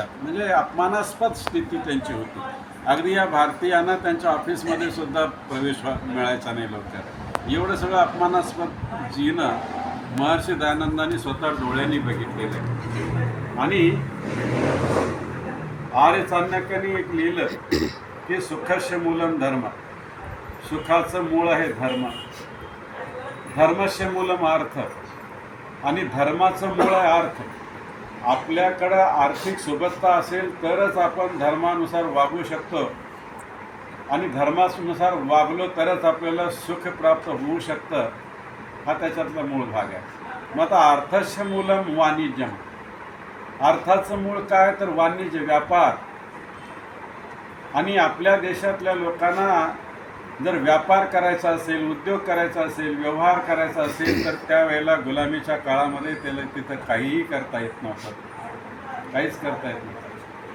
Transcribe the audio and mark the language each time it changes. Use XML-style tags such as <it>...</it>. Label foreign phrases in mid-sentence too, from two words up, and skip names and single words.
<mr>म्हणजे अपमानास्पद स्थिती त्यांची होती. अगदी या भारतीयांना त्यांच्या ऑफिसमध्ये सुद्धा प्रवेश मिळायचा नाही लवकर. एवढं सगळं अपमानास्पद जीणं महर्षी दयानंदांनी स्वतः डोळ्यांनी बघितलेलं आहे. आणि आर्य चाणक्यांनी एक लिहिलं की</mr> <sa>सुखस्य मूलम धर्म,</sa> <mr>सुखाचं मूळ आहे धर्म,</mr> <sa>धर्मस्य मूलम अर्थ,</sa> <mr>आणि धर्माचं मूळ आहे अर्थ. आपल्याकडं आर्थिक सुबत्ता असेल तरच आपण धर्मानुसार वागू शकतो आणि धर्मानुसार वागलो तरच आपल्याला सुख प्राप्त होऊ शकतं. हा त्याच्यातला मूळ भाग आहे. मग आता</mr> <sa>अर्थस्य मूलम वाणिज्यम,</sa> <mr>अर्थाचं मूळ काय तर वाणिज्य, व्यापार. आणि आपल्या देशातल्या लोकांना जर व्यापार करायचा असेल, उद्योग करायचा असेल, व्यवहार करायचा असेल तर त्यावेळेला गुलामीच्या काळामध्ये त्याला तिथं काहीही करता येत नव्हतं, काहीच करता येत नव्हतं.</mr>